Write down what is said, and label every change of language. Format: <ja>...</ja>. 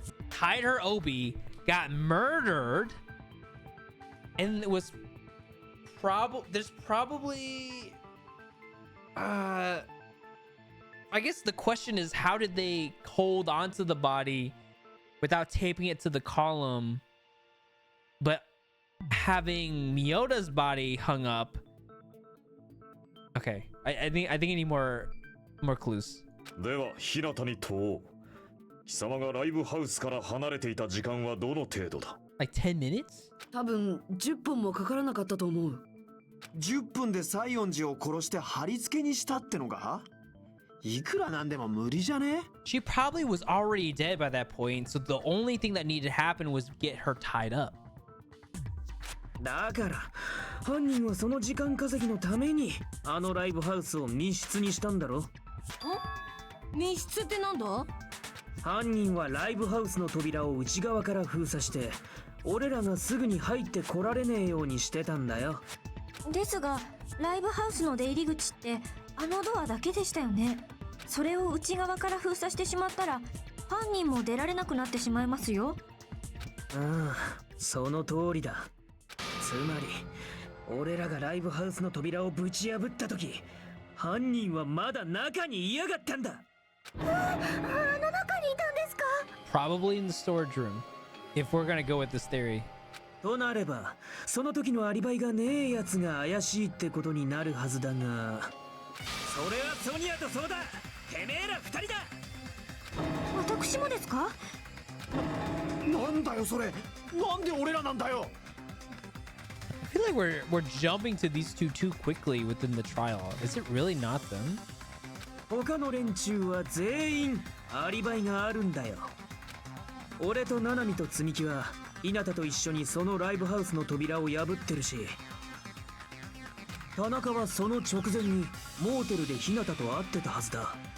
<en>Tied her obi, got murdered, and it was there's probably I guess the question is, how did they hold onto the body without taping it to the column, but having Miyoda's body hung up? Okay, I think I need more clues.</en> <ja>では日向に問おう。貴様がライブハウスから離れていた時間はどの程度だ？</ja> <en>Like 10 minutes?</en> <ja>多分10分もかからなかったと思う。 10分で西園寺を殺して貼り付けにしたってのか？いくらなんでも無理じゃね？</ja> <en>She probably was already dead by that point, so the only thing that needed to happen was get her tied up.</en> <ja>だから犯人はその時間稼ぎのためにあのライブハウスを密室にしたんだろ。密室ってなんだ？犯人はライブハウスの扉を内側から封鎖して俺らがすぐに入ってこられねえようにしてたんだよ。ですがライブハウスの出入り口ってあのドアだけでしたよね。それを内側から封鎖してしまったら犯人も出られなくなってしまいますよ。ああ、その通りだ。つまり俺らがライブハウスの扉をぶち破った時、犯人はまだ中にいやがったんだ。あの中にいたんですか？</ja> <en>Probably in the storage room, if we're gonna go with this theory.</en> <ja>となれば、その時のアリバイがねえやつが怪しいってことになるはずだが、それはソニアとそうだ。てめえら二人だ。私もですか？なんだよそれ。なんで俺らなんだよ。</ja> <en>I feel like we're jumping to these two too quickly within the trial. Is it really not them?</en> <ja>他の連中は全員アリバイがあるんだよ。俺とナナミと積み木は日向と一緒にそのライブハウスの扉を破ってるし、田中はその直前にモーテルで日向と会ってたはずだ。</ja>